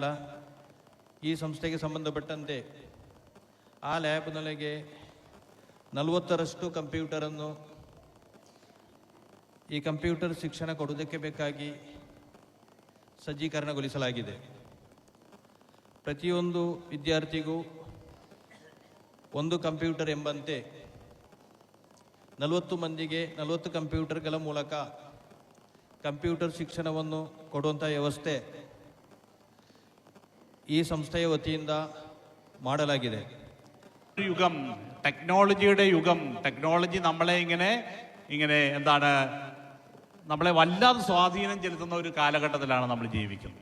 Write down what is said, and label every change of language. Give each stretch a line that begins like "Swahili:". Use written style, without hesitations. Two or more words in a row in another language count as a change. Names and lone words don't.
Kannada: ಈ ಸಂಸ್ಥೆಗೆ ಸಂಬಂಧಪಟ್ಟಂತೆ ಆ ಲ್ಯಾಬ್ನೊಳಗೆ 40ರಷ್ಟು ಕಂಪ್ಯೂಟರನ್ನು ಈ ಕಂಪ್ಯೂಟರ್ ಶಿಕ್ಷಣ ಕೊಡುವುದಕ್ಕೆ ಬೇಕಾಗಿ ಸಜ್ಜೀಕರಣಗೊಳಿಸಲಾಗಿದೆ. ಪ್ರತಿಯೊಂದು ವಿದ್ಯಾರ್ಥಿಗೂ ಒಂದು ಕಂಪ್ಯೂಟರ್ ಎಂಬಂತೆ 40 ಮಂದಿಗೆ 40 ಕಂಪ್ಯೂಟರ್ಗಳ ಮೂಲಕ ಕಂಪ್ಯೂಟರ್ ಶಿಕ್ಷಣವನ್ನು ಕೊಡುವಂಥ ವ್ಯವಸ್ಥೆ ಈ ಸಂಸ್ಥೆಯ ವತಿಯಿಂದ ಮಾಡಲಾಗಿದೆ.
Malayalam: യുഗം, ടെക്നോളജിയുടെ യുഗം. ടെക്നോളജി നമ്മളെ ഇങ്ങനെ എന്താണ്, നമ്മളെ വല്ലാതെ സ്വാധീനം ചെലുത്തുന്ന ഒരു കാലഘട്ടത്തിലാണ് നമ്മൾ ജീവിക്കുന്നത്.